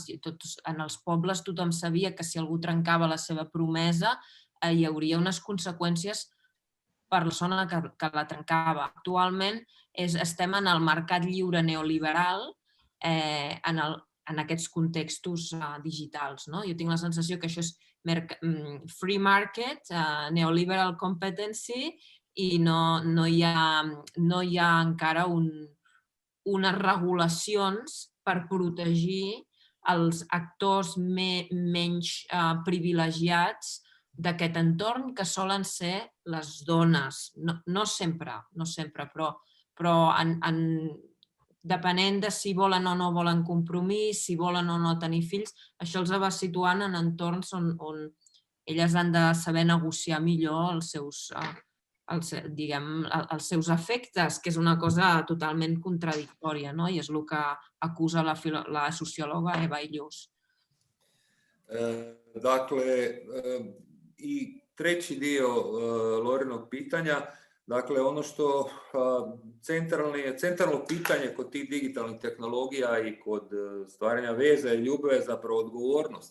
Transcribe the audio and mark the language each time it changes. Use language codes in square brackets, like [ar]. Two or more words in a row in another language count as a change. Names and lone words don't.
[ca] En els pobles tothom sabia que si algú trencava la seva promesa hi hauria unes conseqüències per la persona que la trencava. Actualment estem en el mercat lliure neoliberal en aquests contextos digitals. Jo tinc la sensació que això és [en] free market, neoliberal competency, [ca] i no hi ha encara unes regulacions per protegir els actors menys privilegiats d'aquest entorn, que solen ser les dones. No sempre, però depenent de si volen o no volen compromís, si volen o no tenir fills, això els va situant en entorns on elles han de saber negociar millor els seus efectes, que és una cosa totalment contradictòria, i és el que acusa la sociòloga Eva Illús. [hr] Dakle, i treći dio Lorinog pitanja, dakle ono što centralno pitanje kod tih digitalnih tehnologija i kod stvaranja veza i ljubav je zapravo odgovornost.